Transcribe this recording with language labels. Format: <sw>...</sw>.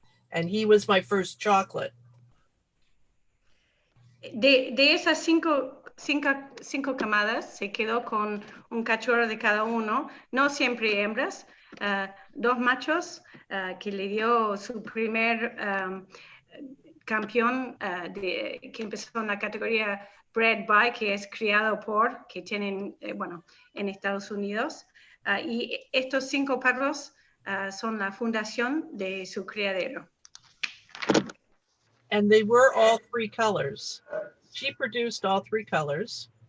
<en>And he was my first chocolate.</en> <es>De esas cinco camadas se quedó con un cachorro de cada uno, no siempre hembras, 2 machos que le dio su primer campeón que empezó en la categoría</es> <en>bred by,</en> <es>que es criado por, que tienen, en Estados Unidos. Y estos 5 perros son la fundación de su criadero.</es> <en>And they were all 3 colors. She produced all 3 colors.</en>